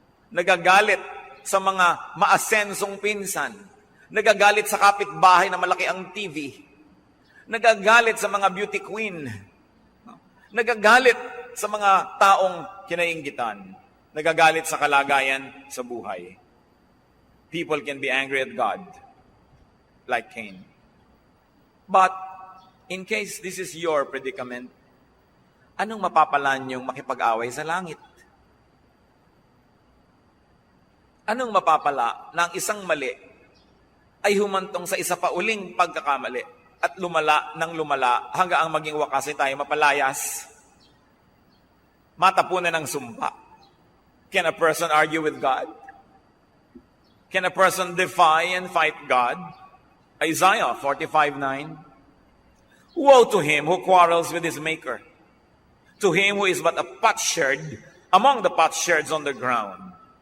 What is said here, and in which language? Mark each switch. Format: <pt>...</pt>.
<tl>Nagagalit sa mga maasensong pinsan. Nagagalit sa kapitbahay na malaki ang TV. Nagagalit sa mga beauty queen. Nagagalit sa mga taong kinainggitan. Nagagalit sa kalagayan sa buhay.</tl> <en>People can be angry at God, like Cain. But, in case this is your predicament,</en> <tl>anong mapapala niyong makipag-away sa langit? Anong mapapala ng isang mali ay humantong sa isa pa uling pagkakamali at lumala ng lumala hanggang ang maging wakas ay tayo mapalayas? Matapunan ng sumpa.</tl> <en>Can a person argue with God? Can a person defy and fight God? Isaiah 45:9. Woe to him who quarrels with his maker, to him who is but a potsherd among the potsherds on the ground.</en>